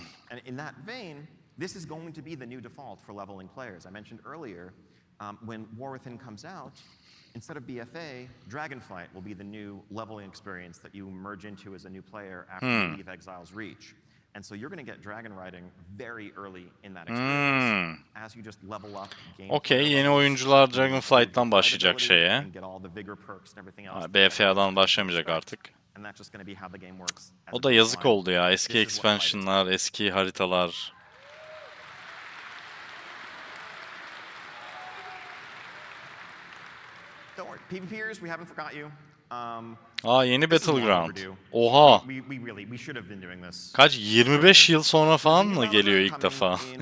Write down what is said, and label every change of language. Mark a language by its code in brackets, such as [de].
[en] And in that vein, this is going to be the new default for leveling players. I mentioned earlier, when War Within comes out, instead of BFA, Dragonflight will be the new leveling experience that you merge into as a new player after you leave Exile's Reach. And so you're going to get dragon riding very early in that experience as you just level up. [tr] Okey, yeni oyuncular Dragonflight'tan başlayacak şeye. [en] And get all the vigor perks and everything else. [tr] BFA'dan başlamayacak artık. [en] And that's just going to be how the game works. [tr] O da yazık oldu ya. Eski expansion'lar, eski haritalar. [en] Don't worry, PvPers, we haven't forgot you. [tr] Aa, yeni [en] This is long [tr] Battleground. [en] overdue. [tr] Oha. [en] We should have been doing this. [tr] Kaç? 25 yıl sonra falan mı geliyor ilk defa?